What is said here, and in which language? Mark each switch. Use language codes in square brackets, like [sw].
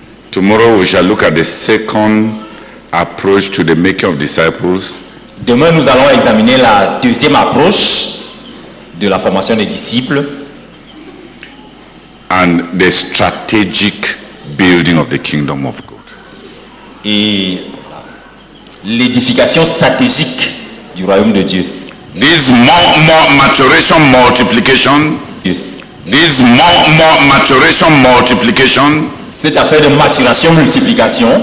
[en] Tomorrow we shall look at the second approach to the making of disciples. [fr] Demain, nous allons examiner la deuxième approche de la formation des disciples [en] And the strategic building of the kingdom of God. [fr] et l'édification stratégique du royaume de Dieu. [en] This more maturation multiplication. This more maturation multiplication [fr] Cette affaire de maturation multiplication